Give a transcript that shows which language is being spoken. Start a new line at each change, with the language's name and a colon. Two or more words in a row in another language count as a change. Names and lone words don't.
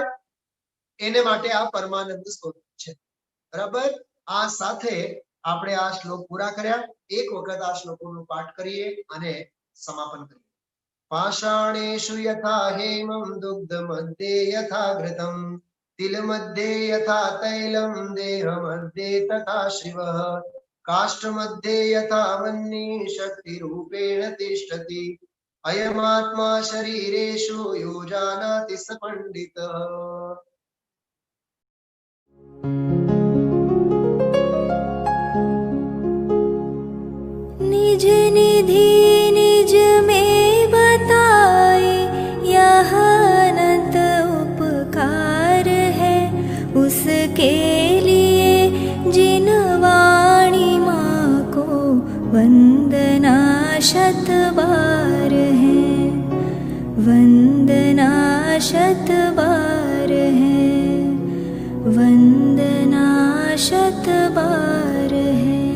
Gujarati: એને માટે આ પરમાનંદ સ્તોત્ર છે. બરાબર? આ સાથે આપણે આ શ્લોક પૂરા કર્યા. એક વખત આ શ્લોકોનો પાઠ કરીએ અને સમાપન કરીએ.
Sanskrit: પાષાણેષુ યથા હેમં દુગ્ધ મધ્યે યથા ઘૃતમ तिल मध्ये यथा तैलम देह मध्ये तथा शिवः काष्ठ मध्ये यथा वह्नि शक्ति रूपेण तिष्ठति अयमात्मा शरीरेषु योजानाति स पंडितः।
Hindi: निज निधि निज में बताए यह अनंत उपकार है, उसके लिए जिन वाणी माँ को वंदना। शत बार है, वंदना शत बार है, वंदना शत बार है।